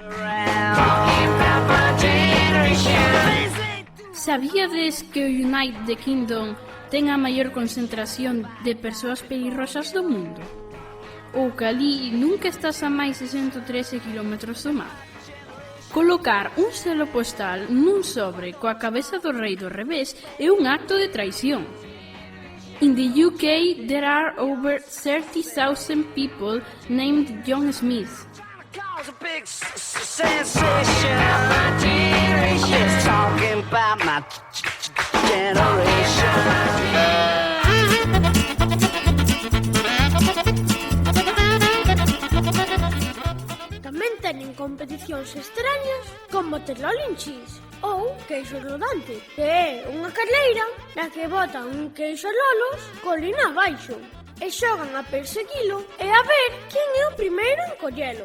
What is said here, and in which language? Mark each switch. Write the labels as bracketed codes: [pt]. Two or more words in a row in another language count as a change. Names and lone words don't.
[gl] Sabíades que o United Kingdom ten a maior concentración de persoas pelirroxas do mundo? Ou que ali nunca estás a máis de 113 km do mar? Colocar un selo postal nun sobre coa cabeza do rei do revés é un acto de traición. [en] In the UK, there are over 30,000 people named John Smith. Cause a big sensation. My generation is talking about my generation. [gl] Tamén teñen competicións extrañas como Terlolin Cheese ou queixo rodante, que é unha carleira na que botan un queixo lolos colina abaixo e xogan a perseguilo e a ver quen é o primeiro en collelo.